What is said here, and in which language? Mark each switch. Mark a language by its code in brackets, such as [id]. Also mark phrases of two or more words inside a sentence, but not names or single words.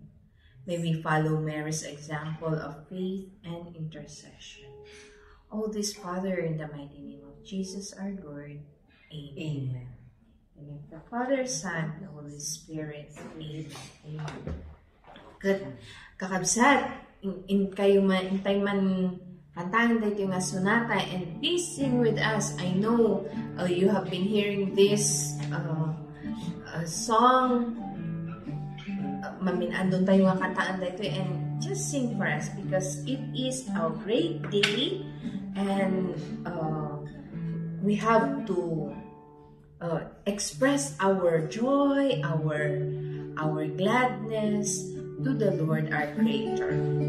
[en] May we follow Mary's example of faith and intercession. All this, Father, in the mighty name of Jesus our Lord. Amen. In the Father, Son, and the Holy Spirit. Amen. Amen. Good. [ilo] Kakabsat, in time man kantahan dito nga sonata, [en] and please sing with us. I know you have been hearing this song, [ilo] andun tayo nga kantaan dito, [en] and just sing for us because it is a great day and we have to express our joy, our gladness to the Lord our Creator.